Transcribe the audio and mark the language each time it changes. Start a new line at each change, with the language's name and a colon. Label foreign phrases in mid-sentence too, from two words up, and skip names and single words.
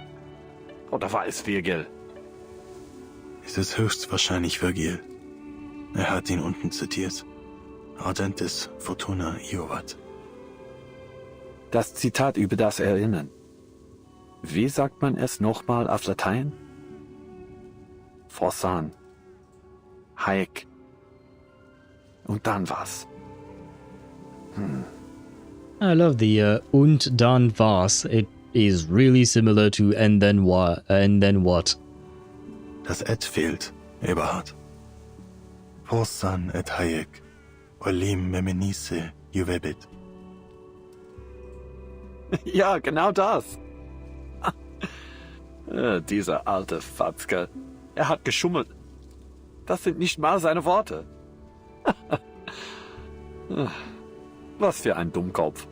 German: Oder war es Virgil? Es ist höchstwahrscheinlich Virgil. Er hat ihn unten zitiert.
Latin: Ardentis Fortuna Iovat.
German: Das Zitat über das Erinnern. Wie sagt man es nochmal auf Latein?
Latin: Forsan. Haec.
German: Und dann was?
English: I love the
German: und dann was.
English: It is really similar to and then what.
German: Das et fehlt, Eberhard.
Latin: Forsan et haec, olim memenice juvebit.
German: Ja, genau das. Dieser alte Fatzke. Er hat geschummelt. Das sind nicht mal seine Worte. Was für ein Dummkopf.